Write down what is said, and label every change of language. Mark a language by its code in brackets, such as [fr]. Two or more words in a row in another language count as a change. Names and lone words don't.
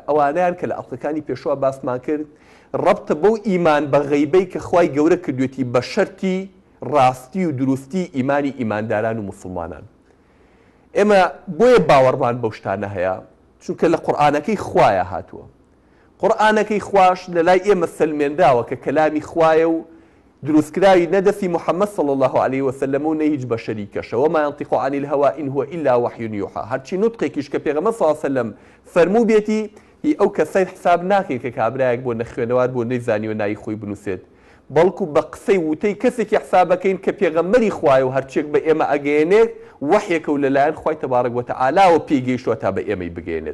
[ckb] ئەوانیان کە لە ئەڵلقەکانی پێشوە باسمان کرد ڕەبتە بەو ئیمان بە غەیبەی کە خوای گەورە کردوێتی بە شەرتی ڕاستی و دروستی ئیمانی ئیمانداران و مسلمانان. ئێمە بۆیە باوەڕمان بەو شتانە هەیە چونکە لە قورئانەکەی خوایە هاتووە. قورئانەکەی خوش لە لای ئێمە سەلمێنداوە کە کەلامی خوایە و دروستکراوی نەدەستی محەممەد [ar] صلی الله عليه وسلم [ckb] و نە هیچ بەشەری کەشە [ar] وما ينطق عن الهوى إن هو إلا وحي يوحى. [ckb] هەرچی نوتقێکیش کە پێغەمبەر [ar] صلی الله عليه وسلم [ckb] فەرموو بێتی هی ئەو کەسەی حساب ناکەی کە کابرایەک بۆ نەخوێنەوار بۆ نەیزانی و نای خۆی بنووسێت، بەڵکو بە قسەی وتەی کەسێکی حسابەکەین کە پێغەمبەری خوایە و هەرچێک بە ئێمە ئەگەیەنێت وحیەکە و لەلایەن خوای تەبارەک وەتەعالاوە پێگەیشتووە تا بە ئێمەی بگەێنێت.